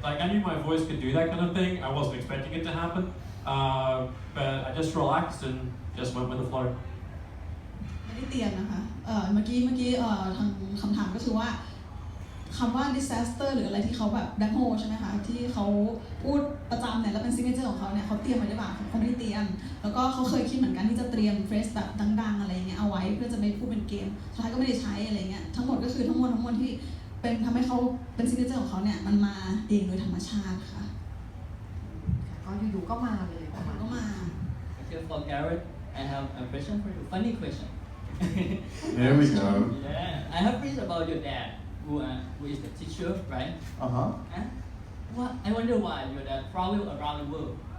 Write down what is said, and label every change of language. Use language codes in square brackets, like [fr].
[en] Like, I knew my voice could do that kind of thing. I wasn't expecting it to happen, but I just relaxed and just went with the flow. [th] ไม่ได้เตรียมนะคะเมื่อกี้ทางคำถามก็คือว่าคำว่า disaster หรืออะไรที่เขาแบบ black hole ใช่ไหมคะที่เขาพูดประจำเนี่ยแล้วเป็น signature ของเขาเนี่ยเขาเตรียมไว้หรือเปล่าเขาไม่ได้เตรียมแล้วก็เขาเคยคิดเหมือนกันที่จะเตรียม phrase แบบดังๆอะไรเงี้ยเอาไว้เพื่อจะไม่พูดเป็นเกมสุดท้ายก็ไม่ได้ใช้อะไรเงี้ยทั้งหมดก็คือทั้งมวลที่เป็นทำให้เขาเป็น signature ของเขาเนี่ยมันมาเองโดยธรรมชาติค่ะ ก็อยู่ๆก็มาเลย ก็มา [en] Okay, for Gareth, I have a question for you. Funny question. Here we go. Yeah, I have read about your dad, who is the teacher, right? I wonder why your dad travel around the world.